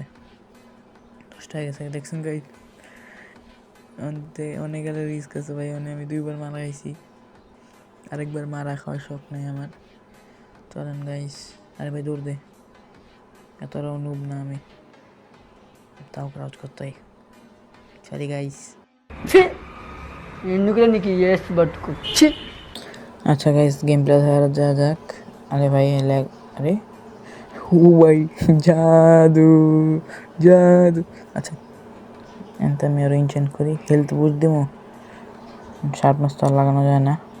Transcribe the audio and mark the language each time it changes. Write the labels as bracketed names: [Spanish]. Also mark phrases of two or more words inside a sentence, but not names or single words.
[Bangla] 10টা হয়ে গেছে দেখছেন গাইজ, অনেক রিস্ক আছে ভাই। আমি 2বার মারা খাইছি, আরেকবার মারা খাওয়ার শখ নেই আমার। চলেন গাইস আরে ভাই দৌড় দে, এতটাও নুব না আমি, তাও ক্রাউচ করতে হয়। সরি গাইস। [Telugu] ছি ఎందుకురా నీకు ఏఎస్ బతుకు ছি [Bangla] আচ্ছা গাইস, [English] game play [Bangla] যাওয়া যাক। আরে ভাই ল্যাগ, আরে ও ভাই, জাদু জাদু। আচ্ছা এনতে আমি আরো ইনচেন্ট করি, [English] health boost [Bangla] দেবো, শার্পনেস তো আর লাগানো যায় না।